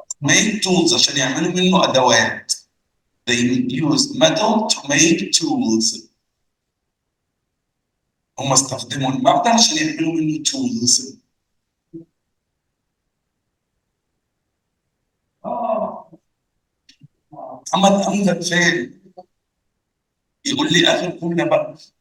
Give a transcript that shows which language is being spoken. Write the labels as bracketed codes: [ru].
[en] Make tools [ar] عشان يعملوا منه أدوات. [en] They used metal to make tools. [ar] هم استخدموا المعدن عشان يعملوا منه tools. محمد أمجد فين؟ يقول لي آخر كلمة بقى.